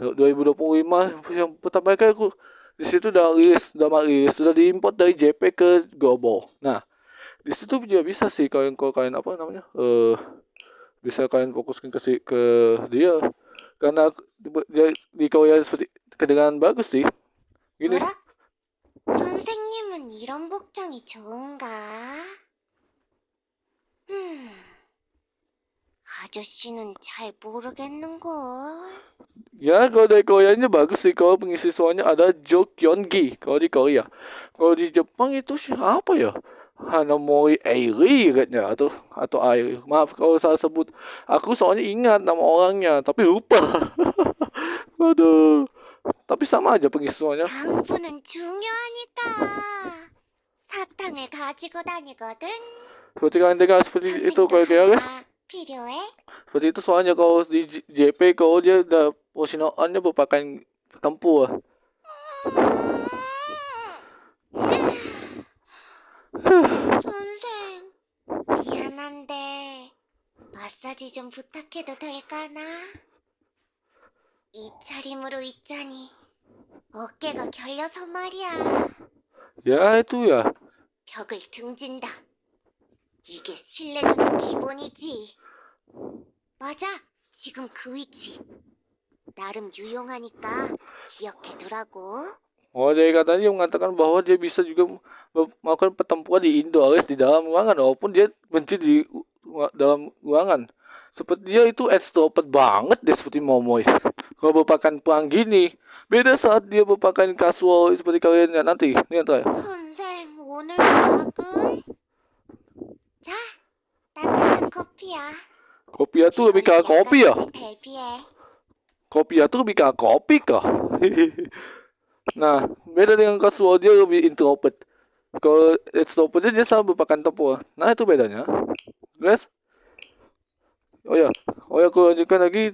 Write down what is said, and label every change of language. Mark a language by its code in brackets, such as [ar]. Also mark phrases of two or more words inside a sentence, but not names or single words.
[id] 2025 yang pertama kali aku di situ udah sudah diimport dari JP ke Global. Nah, di situ juga bisa sih kalau kalian bisa kalian fokuskan ke dia karena dia di Korea seperti kedengaran bagus sih. Gini. [ko] 뭐라? 선생님은 이런 복장이 좋은가? 아저씨는 잘 모르겠는걸. [id] Ya kalau dari Koreanya bagus sih. Kalau pengisi suaranya ada Jo Kyung-gi kalau di Korea. Kalau di Jepang itu siapa ya? Hanamori Airi katanya atau Airi. Maaf kalau saya sebut. Aku soalnya ingat nama orangnya tapi lupa. Aduh. Tapi sama aja pengisi suaranya. [ko] 당분은 중요하니까. 사탕을 가지고 다니거든. [id] Seperti kalian dengar seperti itu kalau guys. [ko] 필요해? [id] Seperti itu soalnya kalau di JP kalau dia udah Hoshino-annya merupakan tempur. [ko] 선생, 미안한데 마사지 좀 부탁해도 될까나? 이 차림으로 있자니 어깨가 결려서 말이야. [id] Ya itu ya. [ko] 벽을 등진다. 이게 실내전의 기본이지. 맞아, 지금 그 위치. 나름 유용하니까 기억해두라고. [id] Dari katanya dia mengatakan bahwa dia bisa juga melakukan pertempuran di indoor di dalam ruangan walaupun dia benci di dalam ruangan. Seperti dia itu extrovert banget deh seperti Momoy. Kalau berpakaian perang gini, beda saat dia berpakaian casual seperti kalian ya nanti. Ini yang terakhir. [ko] 선생, 오늘 약은? 자, 따뜻한 커피야. [id] Kopi tuh lebih ke kopi ya? [ko] 대비해. [id] Kopi tuh lebih ke kopi kah? Nah, beda dengan casual dia lebih introvert. Kalau extrovert dia sama berpakaian tempur. Nah, itu bedanya. Guys. Oh ya, aku lanjutkan lagi.